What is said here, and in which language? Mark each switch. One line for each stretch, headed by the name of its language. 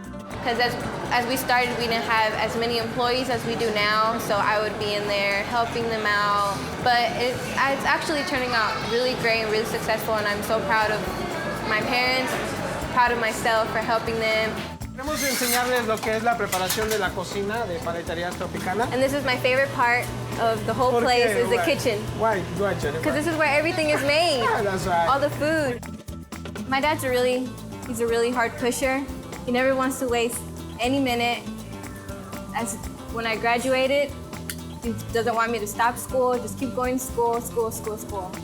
English: Because as we started, we didn't have as many employees as we do now, so I would be in there helping them out. But it's actually turning out really great and really successful, and I'm so proud of my parents, proud of myself for helping them.
Spanish: Queremos enseñarles lo que es la preparación de la cocina de Paleterías Tropicana.
English: And this is my favorite part of the whole place, is the kitchen. Why? Go ahead, Jennifer. Because this is where everything is made. That's right. All the food. My dad's he's a really hard pusher. He never wants to waste any minute. When I graduated, he doesn't want me to stop school, just keep going to school, school, school, school.